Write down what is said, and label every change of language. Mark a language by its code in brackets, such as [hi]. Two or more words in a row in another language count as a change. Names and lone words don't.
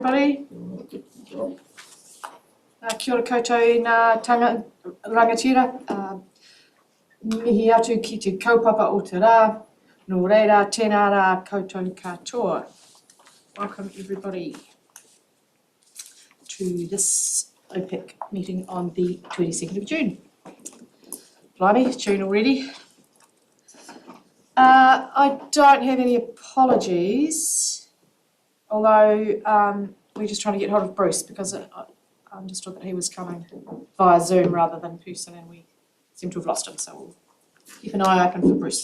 [en] Everybody, [mi] kia ora koutou nā tanga rangatira, mihi atu ki te kaupapa o te rā, nō reira tēnā rā koutou katoa. [en] Welcome everybody to this OPIC meeting on the 22nd of June. Blimey, it's June already. I don't have any apologies, although we're just trying to get hold of Bruce because I understood that he was coming via Zoom rather than person, and we seem to have lost him, so we'll keep an eye open for Bruce.